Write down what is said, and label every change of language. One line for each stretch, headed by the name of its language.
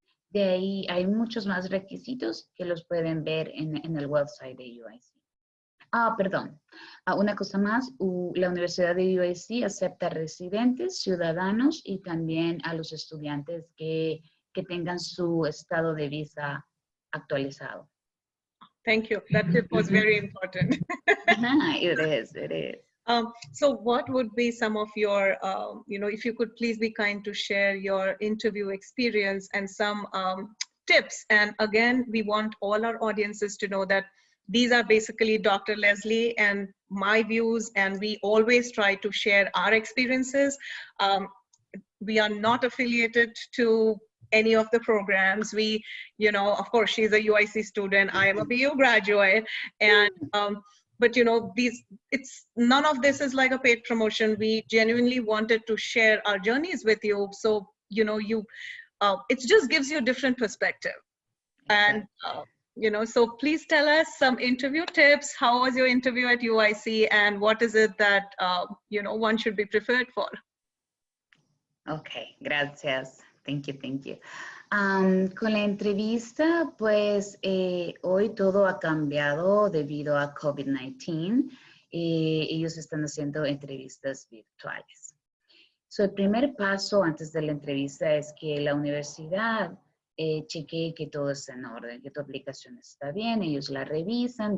Spanish: De ahí hay muchos más requisitos que los pueden ver en el website de UIC. Perdón. Una cosa más, la Universidad de UIC acepta residentes, ciudadanos y también a los estudiantes que tengan su estado de visa actualizado.
English: Thank you. That tip was very important. It is. So what would be some of your, if you could please be kind to share your interview experience and some tips. And again, we want all our audiences to know that these are basically Dr. Leslie and my views, and we always try to share our experiences. We are not affiliated to any of the programs. We, of course, she's a UIC student. I am a BU graduate. And, but none of this is like a paid promotion. We genuinely wanted to share our journeys with you. So, it just gives you a different perspective. And, so please tell us some interview tips. How was your interview at UIC, and what is it that, one should be prepared for? Okay,
Spanish: gracias.
English: Thank you.
Spanish: Con la entrevista, pues hoy todo ha cambiado debido a COVID-19. Ellos están haciendo entrevistas virtuales. So, el primer paso antes de la entrevista es que la universidad chequee que todo está en orden, que tu aplicación está bien, ellos la revisan.